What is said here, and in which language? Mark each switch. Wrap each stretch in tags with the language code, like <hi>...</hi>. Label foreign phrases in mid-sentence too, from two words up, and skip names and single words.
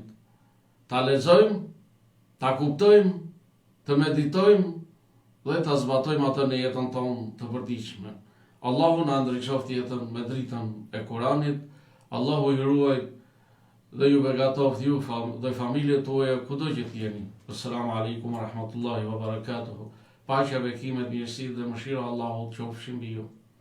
<sq>Ta lexojmë, ta kuptojmë, të meditojmë dhe ta zbatojmë atë në jetën tonë të përditshme. Allahu na ndriçoft jetën me dritën e Kur'anit. Allahu ju ruaj dhe ju begatoft ju dhe familjet tuaja kudo që jeni.</sq> <ar>السلام عليكم ورحمة الله وبركاته.</ar> <sq>Paqja, bekimet, mirësitë dhe mëshira e Allahut qofshin mbi ju.</sq>